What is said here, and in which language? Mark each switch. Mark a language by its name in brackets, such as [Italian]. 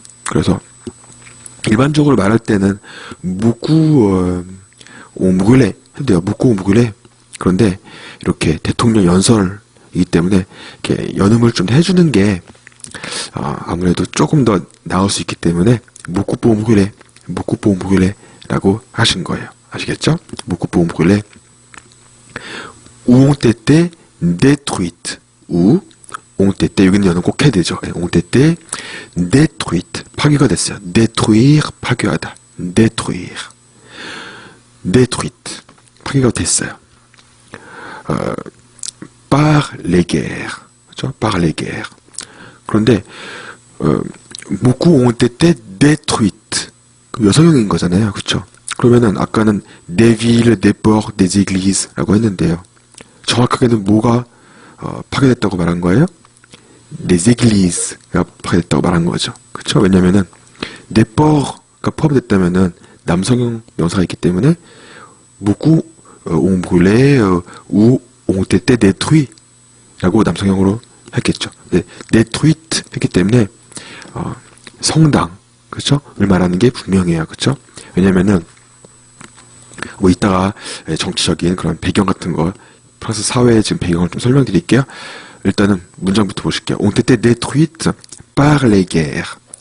[Korean] 그래서 일반적으로 말할 때는 [French] beaucoup ont brûlé [Korean] 해도 돼요. [French] beaucoup ont brûlé. [Korean] 그런데 이렇게 대통령 연설이기 때문에 이렇게 연음을 좀 해주는 게 아무래도 조금 더 나을 수 있기 때문에 [French] beaucoup ont brûlé [Korean] 라고 하신 거예요. 아시겠죠? [French] beaucoup ont brûlé. Où ont été détruites. ou ont été, [Korean] 여기는 연은 꼭 해야 되죠. [French] ont été détruites, [Korean] 파괴가 됐어요. [French] détruire, [Korean] 파괴하다. [French] détruire, détruite, [Korean] 파괴가 됐어요. [French] par les guerres, [Korean] 그렇죠? [French] par les guerres. [Korean] 그런데 [French] beaucoup ont été détruites. [Korean] 여성형인 거잖아요, 그렇죠? 그러면은 아까는 [French] des villes, des ports, des église, [Korean] 라고 했는데요. 정확하게는 뭐가 파괴됐다고 말한 거예요? [French] des églises, [Korean] 가 파괴됐다고 말한 거죠, 그렇죠? 왜냐면은 des ports가 포함됐다면은 남성형 명사가 있기 때문에 [French] beaucoup ont brûlé ou ont été détruits, [Korean] 라고 남성형으로 했겠죠. 네, détruite 했기 때문에 성당, 그렇죠? 을 말하는 게 분명해요, 그렇죠? 왜냐면은 뭐 이따가 정치적인 그런 배경 같은 거, 프랑스 사회의 지금 배경을 좀 설명드릴게요. 일단은 문장부터 보실게요. [French] ont été détruites par les guerres.